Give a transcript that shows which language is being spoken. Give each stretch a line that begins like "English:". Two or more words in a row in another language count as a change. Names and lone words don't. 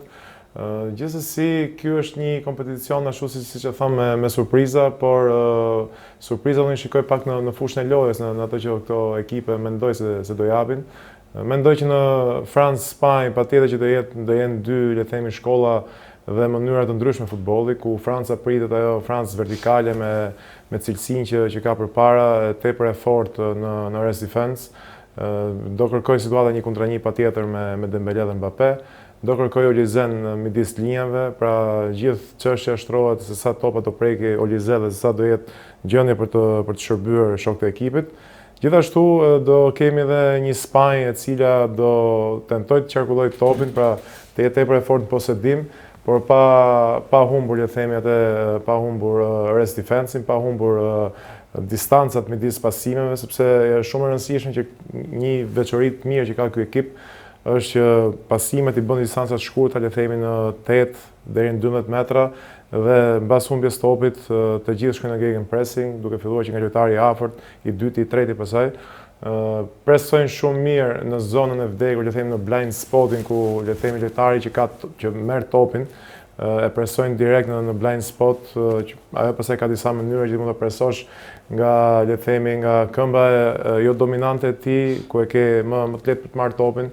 Albanian: Gjithsesi, ky është një kompeticion ashtu siç e tham me surpriza, por surpriza unë shikoj pak në fushën e lojës, në ato që këto ekipe mendoj se do japin. Mendoj që në Francë, Spanjë, patjetër që do jenë dy, le të themi, shkolla dhe mënyra të ndryshme futbolli, ku Franca pritet ajo Francë vertikale me cilësinë që ka përpara, tepër e fortë në
English: rest defense.
Albanian: Do kërkoj situata 1-1 patjetër me Dembélé dhe Mbappé. Do kërkoj Olizen midis linjave, pra gjithë çështja shtrohet se sa topa do preki Olize dhe se sa do jetë gjendje për të shërbyer shokët e ekipit. Gjithashtu do kemi edhe një Spanjë e cila do tentoj të qarkulloj topin, pra të jetë tepër e fortë në posedim, por pa humbur, le të themi atë, pa humbur
English: rest defense-in,
Albanian: pa humbur distancat midis pasimeve, sepse është shumë e rëndësishme që një veçori të mirë që ka ky ekip është që pasimet i bën distancat shkurta, le të themi në 8 deri në 12 metra, dhe mbas humbjes topit të gjithë shkojnë në gegenpressing, duke filluar që nga lojtari i afërt, i dyti, i treti pasaj, presojnë shumë mirë në zonën e vdekur, le të themi në
English: blind spotting,
Albanian: ku le të themi lojtari që merr topin e presojnë direkt në
English: blind spot,
Albanian: ajo pastaj ka disa mënyra që mund ta presosh nga, le të themi, nga këmba jo dominante e tij, ku e ke më të lehtë për të marrë topin.